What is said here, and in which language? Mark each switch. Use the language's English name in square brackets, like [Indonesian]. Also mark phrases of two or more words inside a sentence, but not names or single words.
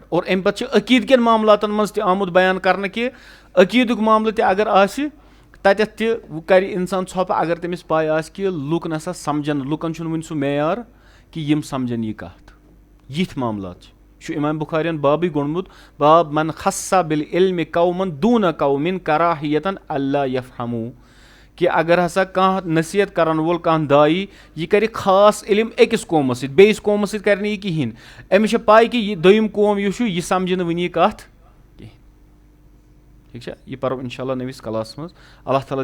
[Kashmiri] اور امہِ پتہٕ چھِ عقیٖد کٮ۪ن معاملاتن منٛز تہِ آمُت بیان کرنہٕ کہِ عقیٖدُک معاملہٕ تہِ اگر آسہِ، تتٮ۪تھ تہِ کرِ انسان ژھۄپہٕ اگر تٔمِس پاے آسہِ کہِ لُکھ نسا سمجھن، لُکن چھُنہٕ وُنہِ سُہ معیار کہِ یِم سمجھن یہِ کتھ. یِتھۍ معاملات چھِ امام بُخارین بابٕے گوٚنڈمُت، [Arabic] باب من خص بالعلم قومن دوٗنہ قومن کراہیتن اللہ یفہموا، [Kashmiri] کہِ اگر ہسا کانٛہہ نصیحت کرن وول کانٛہہ دایی، یہِ کرِ خاص علم أکِس قومس سۭتۍ، بیٚیِس قومس سۭتۍ کرِ نہٕ یہِ کِہینۍ. أمِس چھِ پاے کہِ یہِ دوٚیِم قوم یُس چھُ یہِ سمجھِ نہٕ وُنہِ یہِ کتھ کِہینۍ. ٹھیٖک چھا، یہِ پرو [Arabic] انشاء اللہ [Kashmiri] نٔوِس کلاسس منٛز.